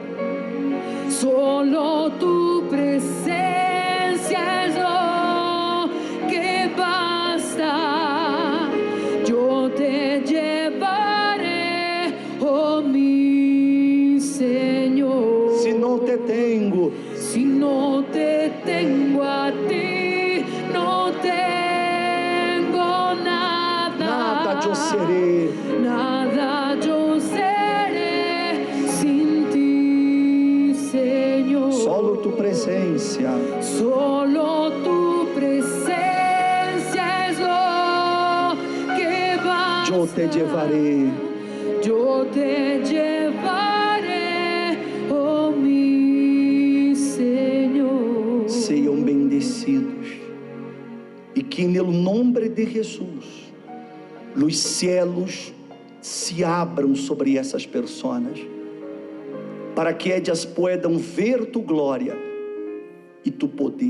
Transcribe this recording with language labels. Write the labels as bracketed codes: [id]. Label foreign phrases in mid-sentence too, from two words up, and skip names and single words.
[es] Solo tu presencia es lo que basta. Yo te llevaré, oh mi Señor. [pt] Se não te tenho, [es] Si no te tengo a ti, no tengo nada. [pt] nada eu serei. [es] Nada yo seré sin ti, Señor. [pt] Solo tu presença, [es] Solo tu presencia es lo que basta. [pt] eu te levarei. [es] Yo te llevaré, oh mi Señor. [pt] Sejam bendecidos, e que no nome de Jesus os céus se abram sobre essas pessoas, para que elas possam ver tu glória e tu poder.